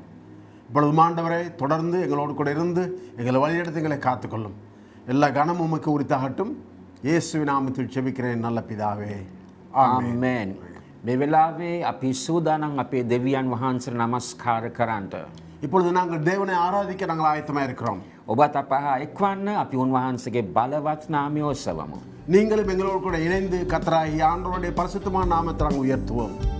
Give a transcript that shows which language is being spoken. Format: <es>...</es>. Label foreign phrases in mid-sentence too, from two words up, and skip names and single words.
<ta>இப்பொழுது ஆண்டவரை தொடர்ந்து எங்களோடு கூட இருந்து எங்களை வழிநடத்தி எங்களை காத்துக்கொள்ளும். எல்லா கனமும் உமக்கு உரித்தாகட்டும். இயேசுவின் நாமத்தில் ஜெபிக்கிறேன் நல்ல பிதாவே,</ta> <si>ආමේන්. මේ වෙලාවේ අපි සූදානම් අපේ දෙවියන් වහන්සේට නමස්කාර කරන්නට.</si> <ta>இப்பொழுது நாங்கள் தேவனை ஆராதிக்க நாங்கள் ஆயத்தமாக இருக்கிறோம்.</ta> <si>ඔබත් අප හා එක්වන්න අපි උන්වහන්සේගේ බලවත් නාමය ඔසවමු.</si> <ta>நீங்களும் எங்களோடு கூட இணைந்து கர்த்தராகிய ஆண்டவருடைய பரிசுத்தமான நாமத்தை நாங்கள் உயர்த்துவோம்.</ta>